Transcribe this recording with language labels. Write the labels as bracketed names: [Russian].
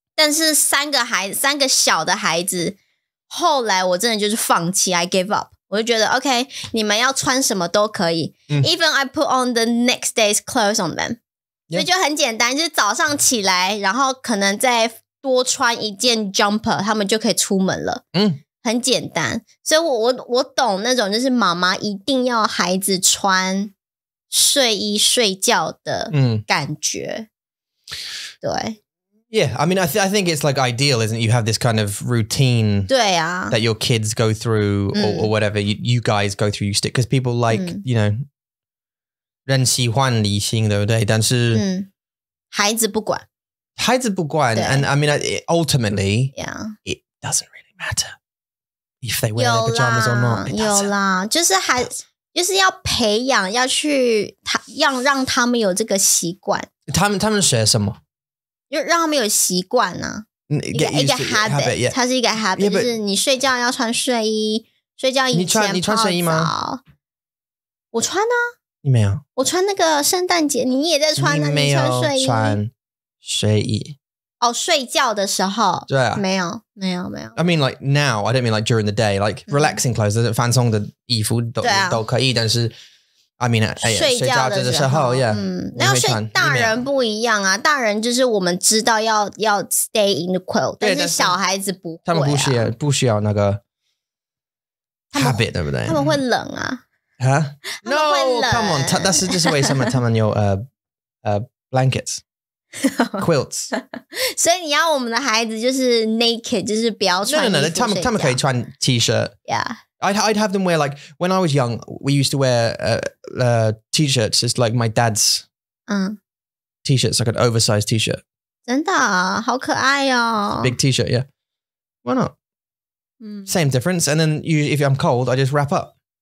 [Chinese] 但是三个小的孩子，后来我真的就是放弃 [English] I gave up， [Chinese] 我就觉得 OK 你们要穿什么都可以， [English] even I put on the next day's clothes on them， [Chinese] 所以就很简单，就是早上起来然后可能再多穿一件 jumper 他们就可以出门了，很简单。所以我懂那种就是妈妈一定要孩子穿睡衣睡觉的感觉，对。 [English] Yeah, I mean, I think it's like ideal, isn't it? You have this kind of routine that your kids go through or whatever you guys go through, you stick. Because people like, you know, [Chinese] 人喜欢理性，对不对？但是孩子不管。 [English] And I mean, ultimately, it doesn't really matter if they wear their pajamas or not. [Chinese] 有啦，就是要培养，要让他们有这个习惯。他们学什么？就让他们有习惯啊，一个 habit， 它是一个 habit， 就是你睡觉要穿睡衣，睡觉以前你穿睡衣吗？我穿啊。你没有？我穿那个圣诞节，你也在穿啊？你没有穿睡衣？哦，睡觉的时候。对啊。没有。I [English] mean like now, I don't mean like during the day, like relaxing clothes, [Chinese] 放松的衣服都可以，但是。 [English] I mean, [Chinese] 睡觉的时候 [English] ，yeah， [Chinese] 然后大人不一样啊，大人就是我们知道要 [English] stay in the quilt， [Chinese] 但是小孩子不会，他们不需要那个 habit， 对不对？他们会冷啊，他们会冷 ， [English] come on， [Chinese] 但是这是为什么他们有blankets quilts，所以你要我们的孩子就是 naked， 就是不要穿衣服睡觉。他们可以穿 T-shirt。 [English] Yeah. I'd have them wear like when I was young. We used to wear T-shirts. It's like my dad's T-shirts, like an oversized T-shirt. [Chinese] 真的啊，好可爱哦。 [English] Big T-shirt, yeah. Why not? Same difference. And then if I'm cold, I just wrap up.